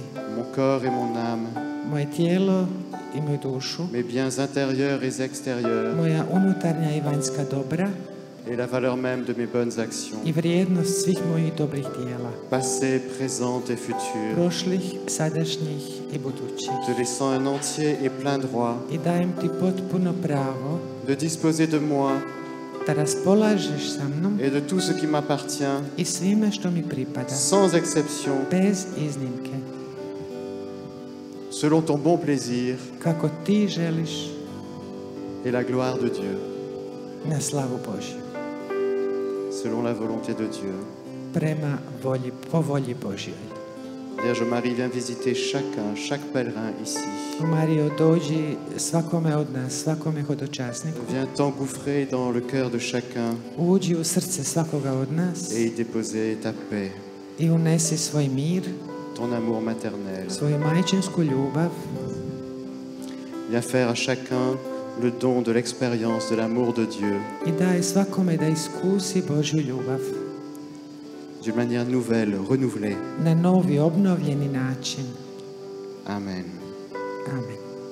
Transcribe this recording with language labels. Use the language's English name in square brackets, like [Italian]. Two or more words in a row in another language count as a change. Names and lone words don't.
[French] mon corps et mon âme, [Croatian] moje tijelo i moju dušu, [French] mes biens intérieurs et extérieurs [Croatian] moja unutarnja i vanjska dobra [French] et la valeur même de mes bonnes actions, [Croatian] i vrijednost svih mojih dobrih dijela, [French] passées, présentes et futures, [Croatian] prošlih, sadašnjih i budućih. [French] te laissant un entier et plein droit [Croatian] I dajem ti potpuno pravo [French] de disposer de moi [Croatian] da raspolažeš sa mnom [French] et de tout ce qui m'appartient, [Croatian] i svime što mi pripada, [French] sans exception, [Croatian] bez iznimke, [French] selon ton bon plaisir [Croatian] kako ti želiš, [French] et la gloire de Dieu, [Croatian] na slavu Božju, [French] selon la volonté de Dieu. [Croatian] po volji Božjoj. [French] Vierge Marie, viens visiter chacun, chaque pèlerin ici. [Croatian] O Marijo, dođi svakome od nas, svakome hodočasniku, [French] Viens t'engouffrer dans le cœur de chacun [Croatian] uđi u srce svakoga od nas [French] et y déposer ta paix, [Croatian] i unesi svoj mir, [French] ton amour maternel. [Croatian] svoju majčinsku ljubav. [French] Viens faire à chacun le don de l'expérience de l'amour de Dieu [Croatian] I daj svakome da iskusi Božju ljubav [French] d'une manière nouvelle, renouvelée. [Croatian] na novi, obnovljeni način. [French] Amen. [Croatian] Amen.